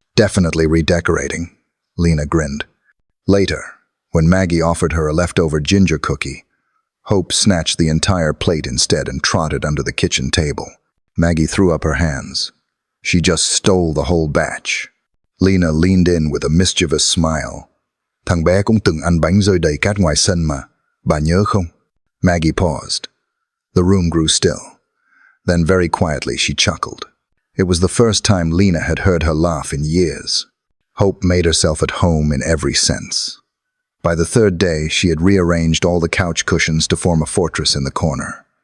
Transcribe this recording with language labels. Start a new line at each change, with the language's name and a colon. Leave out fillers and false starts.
English: "Definitely redecorating," Lena grinned. Later, when Maggie offered her a leftover ginger cookie, Hope snatched the entire plate instead and trotted under the kitchen table. Maggie threw up her hands. She just stole the whole batch. Lena leaned in with a mischievous smile.
Vietnamese: "Thằng bé cũng từng ăn bánh rơi đầy cát ngoài sân mà. Bà nhớ không?"
English: Maggie paused. The room grew still. Then very quietly she chuckled. It was the first time Lena had heard her laugh in years. Hope made herself at home in every sense. By the third day, she had rearranged all the couch cushions to form a fortress in the corner.